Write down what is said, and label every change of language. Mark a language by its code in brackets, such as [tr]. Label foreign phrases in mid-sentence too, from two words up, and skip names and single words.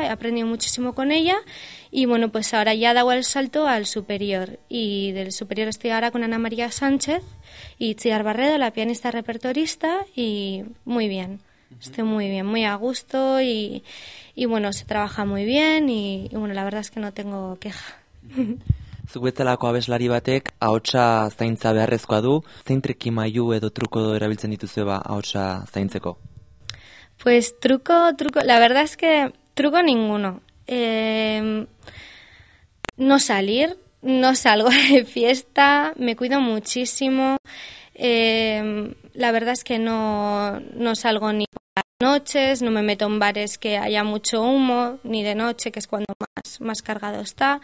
[es] He aprendido muchísimo con ella y pues ahora ya he dado el salto al superior, y del superior estoy ahora con Ana María Sánchez y Itziar Barredo, la pianista repertorista, y muy bien, estoy muy bien, muy a gusto y se trabaja muy bien y la verdad es que no tengo queja. [eu] Zuk bezalako abeslari batek ahotsa zaintza beharrezkoa du, zein trikimailu edo truko erabiltzen dituzue ahotsa zaintzeko? [es] Pues truco, la verdad es que truco ninguno. No salir, no salgo de fiesta, me cuido muchísimo. La verdad es que no salgo ni por las noches, no me meto en bares que haya mucho humo, ni de noche, que es cuando más cargado está.